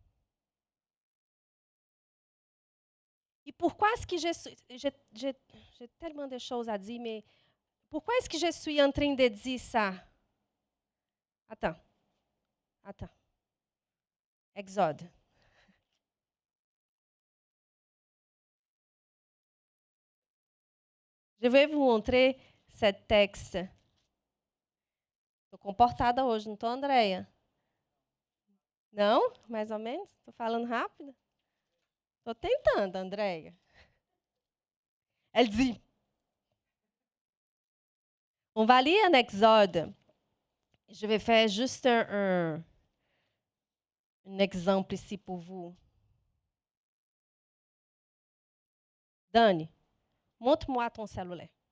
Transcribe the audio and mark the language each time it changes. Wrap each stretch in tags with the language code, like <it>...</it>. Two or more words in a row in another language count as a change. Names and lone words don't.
<fr>Et pourquoi est-ce que j'ai tellement de choses à dire, mais pourquoi est-ce que je suis en train de dire ça? Attends. Exode. Je vais vous montrer ce texte.</fr> <pt>Estou comportada hoje, não estou, Andréia? Não? Mais ou menos? Estou falando rápido? Estou tentando, Andréia.</pt> <fr>Elle dit, on va lire un Exode. Je vais faire juste un exemple ici pour vous. Dani, montre-moi ton cellulaire.</fr>